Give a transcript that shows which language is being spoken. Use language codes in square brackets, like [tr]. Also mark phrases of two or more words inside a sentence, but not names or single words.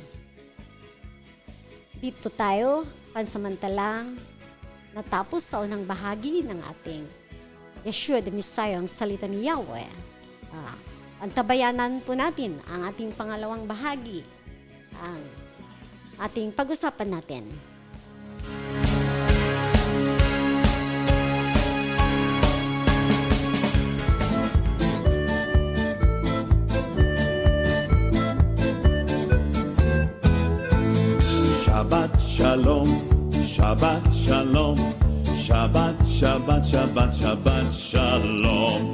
[tl] Dito tayo pansamantalang natapos sa unang bahagi ng ating Yeshua the Messiah, ang salita ni Yahweh. Antabayanan po natin ang ating pangalawang bahagi, ang ating pag-usapan natin. [he] שבת שלום, שבת שלום, שבת, שבת, שבת, שבת שלום,